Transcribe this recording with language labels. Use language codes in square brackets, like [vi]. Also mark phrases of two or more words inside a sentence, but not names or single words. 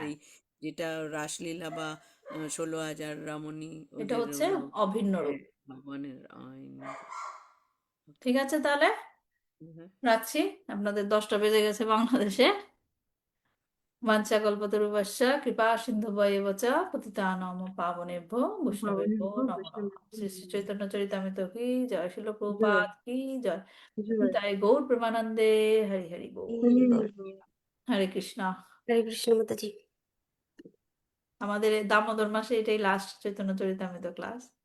[bn] এই যেটা রাসলীলা বা 16,000 রমণী, এটা ওদের হচ্ছে হলো অভিন্ন রূপ। ভগবানের আইন। ঠিক আছে, তাহলে হ্যাঁ, রাখছি, আপনাদের 10টা বেজে গেছে বাংলাদেশে। [sa] বাঞ্ছাকল্পতরুভ্যশ্চ কৃপা সিন্ধুভ্যেব চ পতিতানাং পাবনেভ্যো বৈষ্ণবেভ্যো নমো নমঃ। [bn] শ্রী শ্রী চৈতন্য চরিতামৃত কি জয়, শিল প্রভুপাদ কি জয়, নিতাই গৌর প্রেমানন্দে, হরি হরি বল। হরে কৃষ্ণ। হরে কৃষ্ণ মাতাজি। আমাদের এই দামোদর মাসে এটাই লাস্ট চৈতন্য চরিতামৃত ক্লাস।